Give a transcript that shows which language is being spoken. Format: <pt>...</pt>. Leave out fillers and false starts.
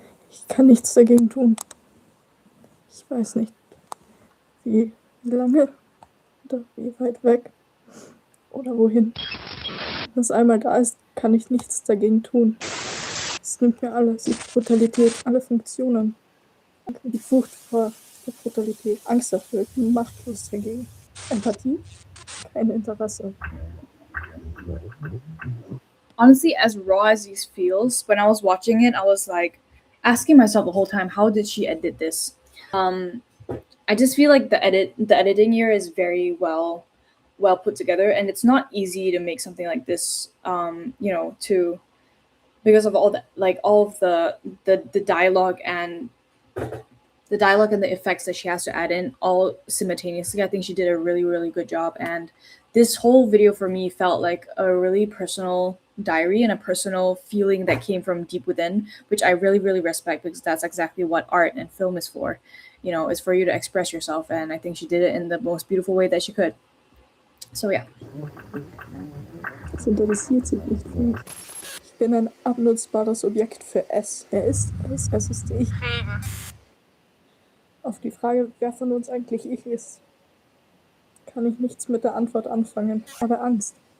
<de>Ich kann nichts dagegen tun. Ich weiß nicht, wie lange oder wie weit weg oder wohin. Wenn es einmal da ist, kann ich nichts dagegen tun. Es nimmt mir alles, die Brutalität, alle Funktionen. Die Furcht vor der Brutalität, Angst dafür, ich bin machtlos dagegen. Empathie, kein Interesse.</de> <en>Honestly, as raw as these feels, when I was watching it, I was like asking myself the whole time, how did she edit this? I just feel like the editing here is very well put together, and it's not easy to make something like this. You know, because of all of the dialogue and the effects that she has to add in all simultaneously. I think she did a really, really good job. And this whole video for me felt like a really personal diary and a personal feeling that came from deep within, which I really, really respect, because that's exactly what art and film is for. You know, is for you to express yourself. And I think she did it in the most beautiful way that she could. So yeah.</en> <de>Es interessiert sich nicht für mich. Ich bin ein abnutzbares Objekt für es. Er ist es, es ist ich. Auf die Frage, wer von uns eigentlich ich ist, kann ich nichts mit der Antwort anfangen. Aber Angst.</de>